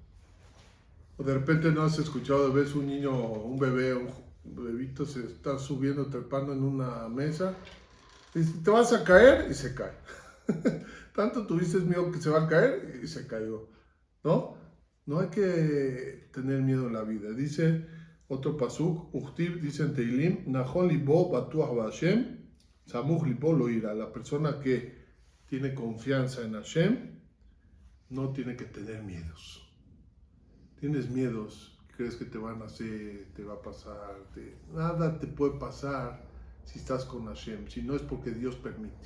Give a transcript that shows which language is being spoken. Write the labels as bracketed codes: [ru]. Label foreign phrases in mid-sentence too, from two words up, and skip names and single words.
[es] O de repente no has escuchado, ves un niño, un bebé, un bebito se está subiendo, trepando en una mesa, y dice, te vas a caer, y se cae. Tanto tuviste miedo que se va a caer y se cayó, ¿no? No hay que tener miedo en la vida. Dice otro pasuk, Uchtib, dice en Teilim, [he] נכון לבו בטוח בה׳, סמוך לבו לא יירא. [es] La persona que tiene confianza en Hashem no tiene que tener miedos. Tienes miedos, crees que te van a hacer, te va a pasar, nada te puede pasar si estás con Hashem, si no es porque Dios permite.